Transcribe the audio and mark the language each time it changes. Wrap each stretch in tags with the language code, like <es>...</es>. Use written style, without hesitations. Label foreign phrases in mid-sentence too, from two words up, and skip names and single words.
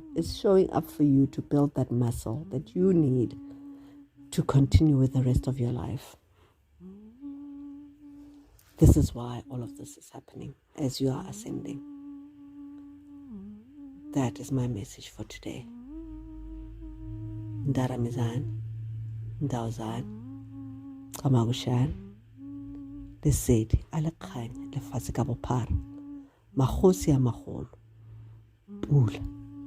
<en>It's showing up for you to build that muscle that you need to continue with the rest of your life. This is why all of this is happening as you are ascending. That is my message for today.</en> <tn>Ndaramizan, Ndawzan, Kamagushan, Lesedi, Alekganya, Lefatshe ka bophara, Magosi a magolo, Pula.</tn>